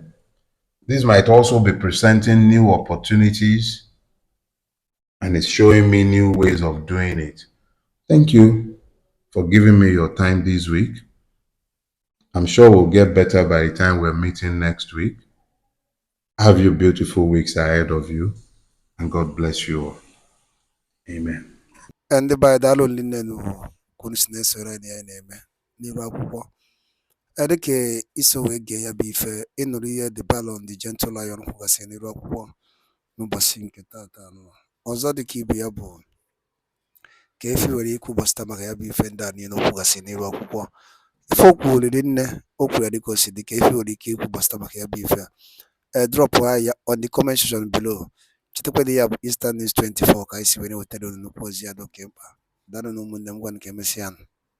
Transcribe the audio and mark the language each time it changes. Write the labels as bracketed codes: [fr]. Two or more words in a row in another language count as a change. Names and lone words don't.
[en] This might also be presenting new opportunities, and it's showing me new ways of doing it. Thank you for giving me your time this week. I'm sure we'll get better by the time we're meeting next week. Have you beautiful weeks ahead of you, and God bless you all. Amen. [ig] ndị be anyị daalụ nne kwunu si na-esoro anyị ya na-eme n'iru akwụkwọ dịka iso wee gee ya bụ ife ịnụrụ ihe the Balon the Gentle Lion kwugasị n'iru akwụkwọ n'ụbọchị nke tata ọzọ dịka ibe ya bụ ka efi nwere ikwu gbasịta maka ya bụ ife ndị a niile okwugasị n'iru akwụkwọ ife okwu olili nne okwu ya dịka o si dị ka efi nwere ike ikwu gbasịta maka ya bụ ife drop ya [en] on the comment section below. [ig] Chetakwana ya bụ Eastern News 24 ka anyị si were wetara unu nnukwu ozi ya dị oke mkpa. Daalụ na ụmụnne m, gwa nke emesịa.